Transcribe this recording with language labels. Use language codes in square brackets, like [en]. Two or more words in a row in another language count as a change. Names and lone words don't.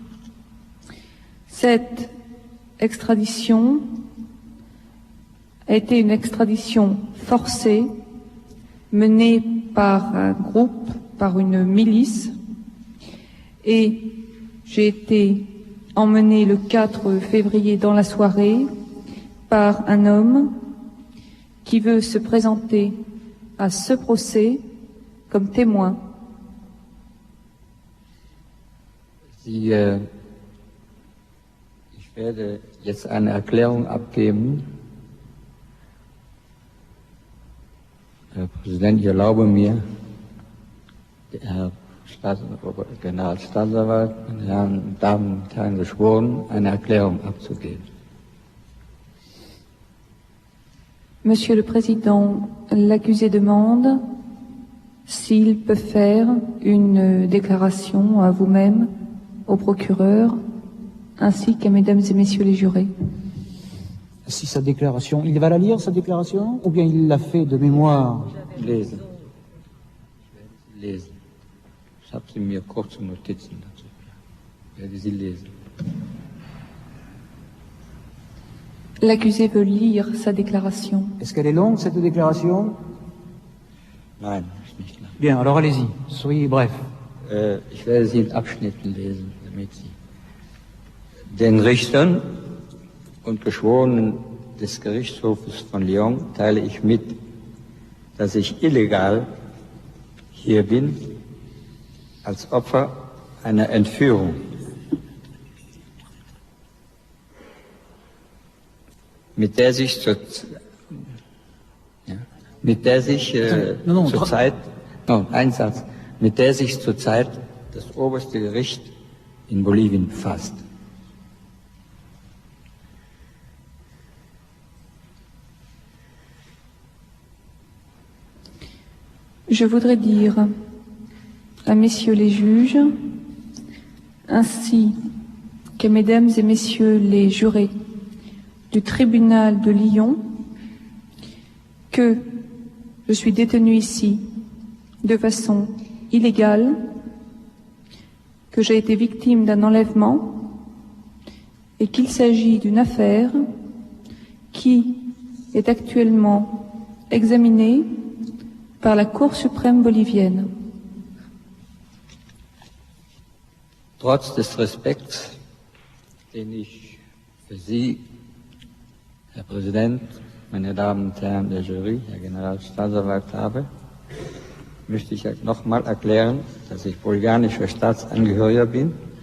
[fr] Cette extradition a été une extradition forcée menée par un groupe, par une milice, et j'ai été emmenée le 4 février dans la soirée par un homme qui veut se présenter à ce procès comme témoin. [de] Ich werde jetzt eine Erklärung abgeben. Herr Präsident, ich erlaube mir, Herr Generalstaatsanwalt, meine Damen und Herren Geschworenen, eine Erklärung abzugeben. [fr] Monsieur le Président, l'accusé demande s'il peut faire une déclaration à vous-même, au procureur, ainsi qu'à mesdames et messieurs les jurés. Si sa déclaration, il va la lire, sa déclaration, ou bien il l'a fait de mémoire? [de] Lesen. Lesen. Ich habe sie mir kurze Notizen dazu. Ich werde sie lesen. [fr] L'accusé veut lire sa déclaration. Est-ce qu'elle est longue, cette déclaration? [de] Nein, ist nicht lang. [fr] Bien, alors allez-y, soyez bref. [de] Ich werde sie in Abschnitten lesen, damit Sie den Richtern und Geschworenen des Gerichtshofes von Lyon teile ich mit, dass ich illegal hier bin als Opfer einer Entführung. Mit der sich zurzeit das oberste Gericht in Bolivien befasst. [fr] Je voudrais dire à messieurs les juges, ainsi qu'à mesdames et messieurs les jurés du tribunal de Lyon, que je suis détenu ici de façon illégale, que j'ai été victime d'un enlèvement et qu'il s'agit d'une affaire qui est actuellement examiné par la Cour suprême bolivienne. [de] Trotz des Respekts, den ich für Sie, Herr Präsident, meine Damen und Herren der Jury, Herr Generalstaatsanwalt habe, möchte ich nochmal erklären, dass ich bolivianischer Staatsangehöriger bin